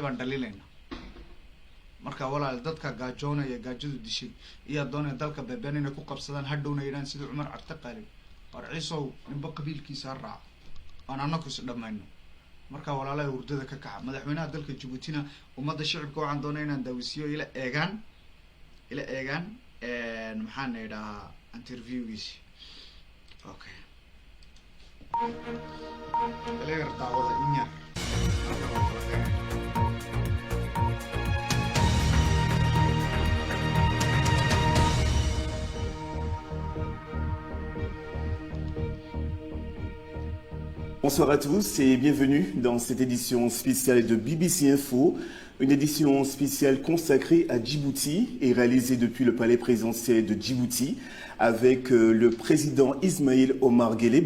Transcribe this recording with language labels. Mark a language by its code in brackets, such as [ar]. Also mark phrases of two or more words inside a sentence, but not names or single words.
[so] baan dhaliilayna marka walaal dadka gaajoonaya gaajadu dishay iyo doonay dalka beebeen inay ku qabsadaan hadhowna yiraan sida Cumar Cabdi Qaalib war ciiso ninba qabiilkiisa raac aan annagu is dhamayno marka walaalaha hurdada ka kaca madaxweynaha dalka Djiboutina umada shacabka waxaan doonay inaan daawisiyo ila eegaan maxaan idhaa interviewgiisi okay leer daawada inyar [fr] Bonsoir à tous et bienvenue dans cette édition spéciale de BBC Info, une édition spéciale consacrée à Djibouti et réalisée depuis le palais présidentiel de Djibouti avec le président Ismaïl Omar Guelleh.